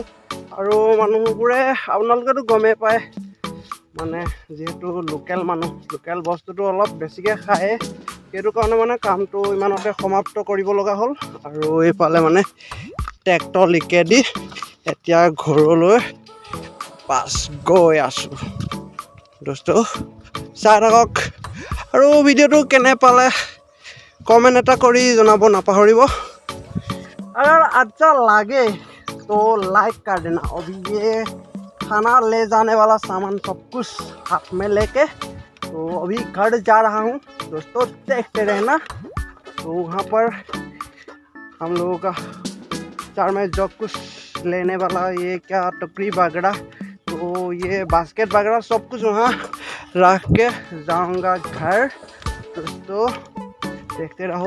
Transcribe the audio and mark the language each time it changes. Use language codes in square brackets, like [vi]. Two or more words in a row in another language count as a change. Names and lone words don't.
[as] আৰু মানুহবোৰে আপোনালোকেতো গমেই পায় মানে যিহেতু লোকেল মানুহ, লোকেল বস্তুটো অলপ বেছিকৈ খায়, সেইটো কাৰণে মানে কামটো ইমানতে সমাপ্ত কৰিব লগা হ'ল। আৰু এইফালে মানে ট্ৰেক্টৰ লিকেদি এতিয়া ঘৰলৈ পাছ গৈ আছোঁ দোস্ত, চাই থাকক। আৰু ভিডিঅ'টো কেনে পালে कमेंट এটা কৰি জনাব নাপাহৰিব। [hi] अगर अच्छा लगे तो लाइक कर देना। अभी ये खाना ले जाने वाला सामान सब कुछ हाथ में लेके तो अभी घर जा रहा हूँ दोस्तों, देखते रहना। तो वहाँ पर हम लोगों का चार में जो कुछ लेने वाला ये क्या टपरी वगैरह, तो ये बास्केट वगैरह सब कुछ वहाँ रख के जाऊँगा घर दोस्तों, देखते रहो।